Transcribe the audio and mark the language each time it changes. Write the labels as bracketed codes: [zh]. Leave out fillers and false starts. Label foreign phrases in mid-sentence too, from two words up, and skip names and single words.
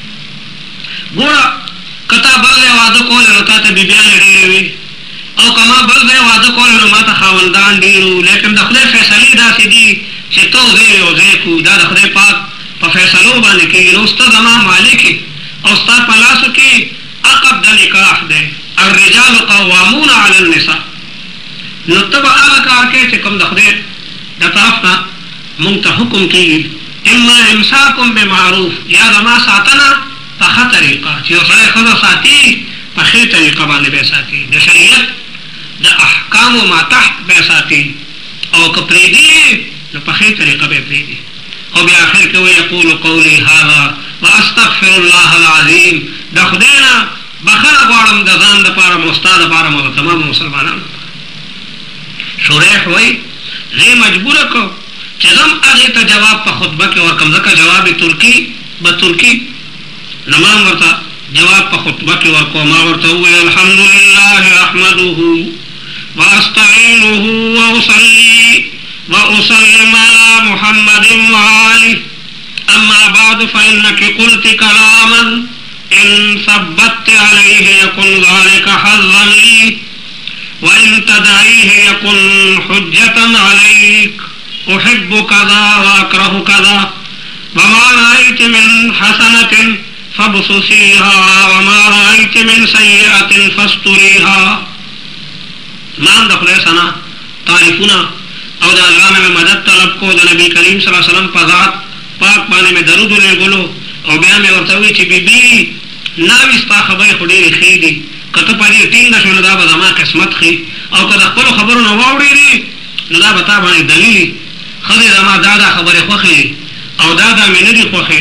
[ps] ګوره که تا بل ځای واده کولی نو تا ته بیبیانې ډېرې وي او که ما بل ځای واده کولی نو ما ته خاوندان ډېر وو، لیکن د خدای فیصلې داسې دي چې تو ځای یو ځای کړو، دا د خدای پاک په فیصلو باندې کېږي. نو ستا زما مالک او ستا په لاسو کې عقد د نکاح دی، [ar] الرجال قوامون علی النساء. [ps] نو ته به هغه کار کوې چې کوم د خدای د طرف نه مونږ ته حکم کېږي. [ar] اما امساکم بمعروف، [ps] یا زما ساتنه په ښه طریقه چې یو سړی ښځه ساتي په ښې طریقه باندې به یې ساتي، د شریعت د احکامو ما تحت به یې ساتي، او که پرېږدي نو په ښې طریقه به یې پرېږدي. او بیا آخر کې [ar] ویقول قولی هذا واستغفر الله العظیم، [ps] د خدای نه بخښنه غواړم د ځان دپاره مو ستا دپاره مو د تمامو مسلمانانو دپاره. شریح وایي زه یې مجبوره کړم چې زه هم هغې ته جواب په خطبه کې ورکړم، ځکه جواب ترکي به ترکي، نو ما هم ورته جواب په خطبه کې ورکړو. ما ورته وویل [ar] الحمد لله احمده واستعینه واصلي وأسلم على محمد وآله، أما بعد فإنك قلت كلاما إن ثبت عليه يكن ذلك حظا لي وإن تدعيه يكن حجة عليك، أحب كذا وأكره كذا، وما رأيت من حسنة فابصصيها وما رأيت من سيئة فاستريها. [ps] ما د خدای ثنا تعریفونه او د الله نه مې مدد طلب کو، د نبی کریم [ar] صلی الله علیه وسلم [ps] په ذات پاک باندې مې درود ولېږلو او بیا مې ورته وویل چې بیبي ناوې ستا خبرې خو ډېرې ښې دي، که ته په دې ټینګه شوې نو دا به زما قسمت ښي، او که د خپلو خبرو نه واورېدې نو دا به تا باندې دلیل ښځې زما دا خبرې خوښې دي او دا مې نه دي خوښې.